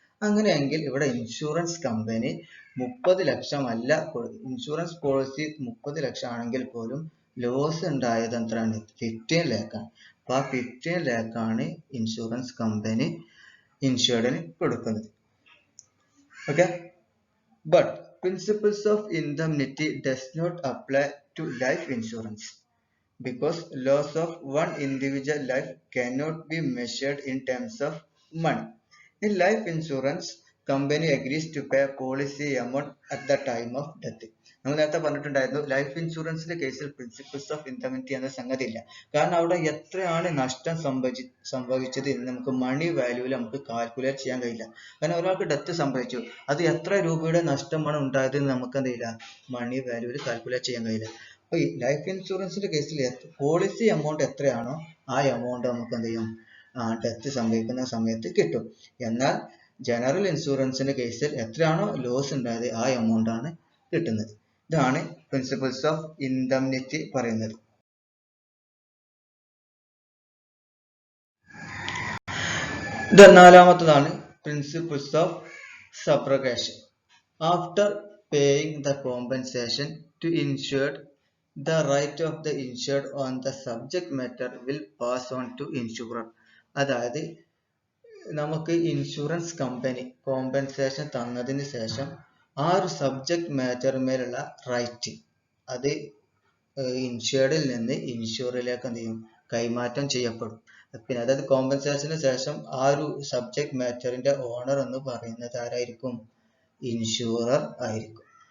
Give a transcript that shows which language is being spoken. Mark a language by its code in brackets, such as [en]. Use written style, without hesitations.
[ml] അങ്ങനെയെങ്കിൽ ഇവിടെ insurance company 30 ലക്ഷമല്ല, insurance policy 30 ലക്ഷം ആണെങ്കിൽ പോലും ലോസ് ഉണ്ടായത് എത്രയാണ്, 15 ലാഖാണ്. അപ്പൊ ആ 15 ലാഖാണ് ഇൻഷുറൻസ് കമ്പനി ഇൻഷുർഡിന് കൊടുക്കുന്നത്. [en] Okay, but principles of indemnity does not apply to life insurance because loss of one individual life cannot be measured in terms of money. In life insurance, company agrees to pay policy amount at the time of death. [ml] നമ്മൾ നേരത്തെ പറഞ്ഞിട്ടുണ്ടായിരുന്നു, life ഇൻഷുറൻസിന്റെ കേസിൽ principles of indemnity എന്ന സംഗതി ഇല്ല. കാരണം അവിടെ എത്രയാണ് നഷ്ടം സംഭവിച്ചത് എന്ന് നമുക്ക് മണി വാല്യൂവിൽ നമുക്ക് കാൽക്കുലേറ്റ് ചെയ്യാൻ കഴിയില്ല. കാരണം ഒരാൾക്ക് ഡെത്ത് സംഭവിച്ചു, അത് എത്ര രൂപയുടെ നഷ്ടമാണ് ഉണ്ടായത് എന്ന് നമുക്ക് എന്ത് ചെയ്യില്ല, മണി വാല്യൂവിൽ കാൽക്കുലേറ്റ് ചെയ്യാൻ കഴിയില്ല. അപ്പൊ ഈ ലൈഫ് ഇൻഷുറൻസിന്റെ കേസിൽ പോളിസി എമൗണ്ട് എത്രയാണോ ആ എമൗണ്ട് നമുക്ക് എന്ത് ചെയ്യും, ഡെത്ത് സംഭവിക്കുന്ന സമയത്ത് കിട്ടും. എന്നാൽ ജനറൽ ഇൻഷുറൻസിന്റെ കേസിൽ എത്രയാണോ ലോസ് ഉണ്ടായത് ആ എമൗണ്ട് ആണ് കിട്ടുന്നത്. ഇതാണ് പ്രിൻസിപ്പിൾസ് ഓഫ് ഇൻഡെംനിറ്റി പറയുന്നത്. നാലാമത്തതാണ് principles of സബ്രഗേഷൻ. [en] After paying the compensation to insured, the right of the insured on the subject matter will pass on to insurer. [ml] അതായത് നമുക്ക് ഇൻഷുറൻസ് കമ്പനി കോമ്പൻസേഷൻ തന്നതിന് ശേഷം ആ ഒരു സബ്ജക്ട് മാറ്ററിന്മേലുള്ള റൈറ്റ് അത് ഇൻഷുർഡിൽ നിന്ന് ഇൻഷുറിലേക്ക് എന്ത് ചെയ്യും, കൈമാറ്റം ചെയ്യപ്പെടും. പിന്നെ അതായത് കോമ്പൻസേഷന് ശേഷം ആ ഒരു സബ്ജക്ട് മാറ്ററിന്റെ ഓണർ എന്ന് പറയുന്നത് ആരായിരിക്കും, ഇൻഷുറർ ആയിരിക്കും.